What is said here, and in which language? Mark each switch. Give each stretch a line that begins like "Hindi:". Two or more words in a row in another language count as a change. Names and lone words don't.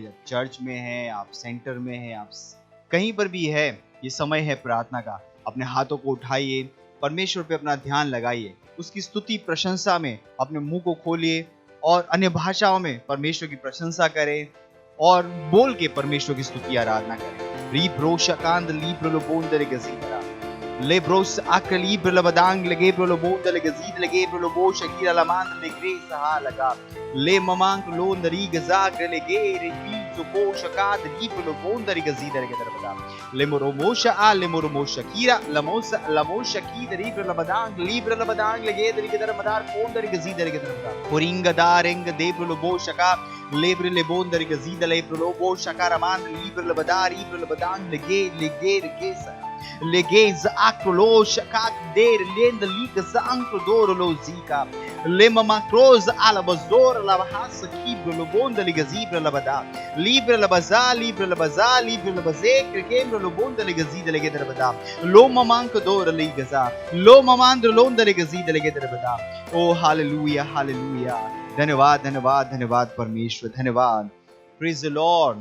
Hindi: जब चर्च में है, आप सेंटर में है, आप कहीं पर भी है, ये समय है प्रार्थना का। अपने हाथों को उठाइए, परमेश्वर पे अपना ध्यान लगाइए, उसकी स्तुति प्रशंसा में अपने मुंह को खोलिए और अन्य भाषाओं में परमेश्वर की प्रशंसा करें और बोल के परमेश्वर की स्तुति आराधना करें। Libros acand libro lo bonde le gazidra. Lebros ac libro la badang le gebro lo bonde le gazid le gebro lo bo shakira la mand le gresa ha laga. Le mamang lo ndari gazagre le gere filzo bo shakad libro lo bonde le gazidra le gedar badam. Le moromosha a le moromosha kira la mosha ki libro la badang le gedar le gedar badar bonde le gazidra le gedar badam. Poringa dareng debro lo bo shaka Lebre le bondere gazida le prolobo shakaraman libre le badar libre le badan le geza le geza acrolo shakak der lend liga zankro doro lo zika le mama croz ala bazor la bahas kibre le bonde le gazibra le badar libre le bazar libre le bazar libre le bazek kembre le bonde le gazida le gedar badar lo mamanko doro le gaza lo mamandro londe le gazida le gedar badar.
English: Oh hallelujah, hallelujah.
Hindi: धन्यवाद धन्यवाद धन्यवाद परमेश्वर, धन्यवाद।
English: Praise the Lord.